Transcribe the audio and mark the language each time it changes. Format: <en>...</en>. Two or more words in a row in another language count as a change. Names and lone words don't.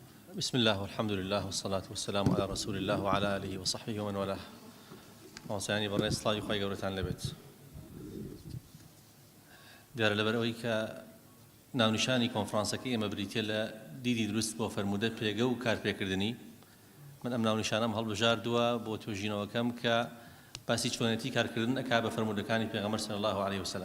<ar>بسم الله والحمد لله والصلاة والسلام على رسول الله وعلى آله وصحبه ومن والاه. وصياني برئيس الله يخوي قولتان لبيت.</ar> <ckb>دیارە لەبەرەوەی کە ناونیشانی کۆنفرانسەکەی ئێمە بریتیە لە دیدی دروست بۆ فەرموودە پێگە و کارپێکردنی، من ئەم ناونیشانەم هەڵبژاردووە بۆ توێژینەوەکەم کە باسی چۆنێتی کارکردن ئەکا بە فەرموودەکانی پێغەمبەر</ckb> <ar>صلی الله عليه وسلم.</ar>